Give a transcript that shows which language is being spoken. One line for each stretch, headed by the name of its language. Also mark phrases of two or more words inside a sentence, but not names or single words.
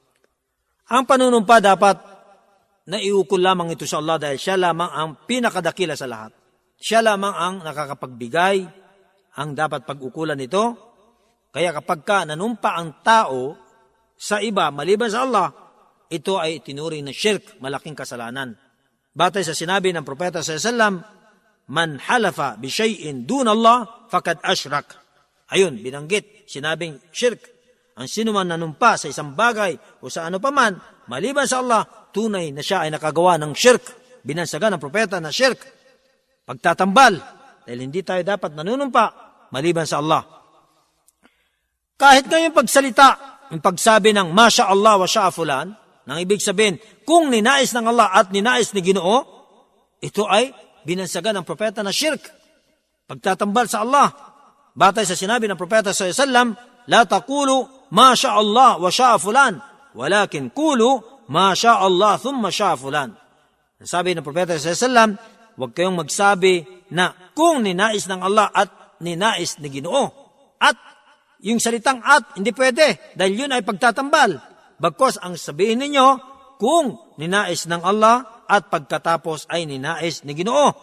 Filipino: Ang panunumpa dapat naiukol lamang ito sa Allah dahil siya lamang ang pinakadakila sa lahat. Siya lamang ang nakakapagbigay, ang dapat pag-ukulan nito. Kaya kapag ka nanumpa ang tao sa iba maliban sa Allah, ito ay tinuring na shirk, malaking kasalanan. Batay sa sinabi ng Propeta
Arabic: صلى الله عليه وسلم, "من حلف بشيء دون الله فقد أشرك."
Filipino: Ayun, binanggit, sinabing shirk. Ang sino man nanumpa sa isang bagay o sa ano paman, maliban sa Allah, tunay na siya ay nakagawa ng shirk. Binansagan ng Propeta na shirk. Pagtatambal, dahil hindi tayo dapat nanunumpa maliban sa Allah. Kahit ngayong pagsalita, yung pagsabi ng
Arabic: ما شاء الله وشاء فلان,
Filipino: nang ibig sabihin, kung ninais ng Allah at ninais ni Ginoo, ito ay binansagan ng Propeta na shirk. Pagtatambal sa Allah. Batay sa sinabi ng Propeta
Arabic: صلى الله عليه وسلم, "لا تقولوا ما شاء الله وشاء فلان ولكن قولوا ما شاء الله ثم شاء فلان."
Filipino: Sabi ng Propeta
Arabic: صلى الله عليه وسلم,
Filipino: huwag kayong magsabi na kung ninais ng Allah at ninais ni Ginoo. At yung salitang at hindi pwede dahil yun ay pagtatambal. Bagkos ang sabihin ninyo kung ninais ng Allah at pagkatapos ay ninais ni Ginoo.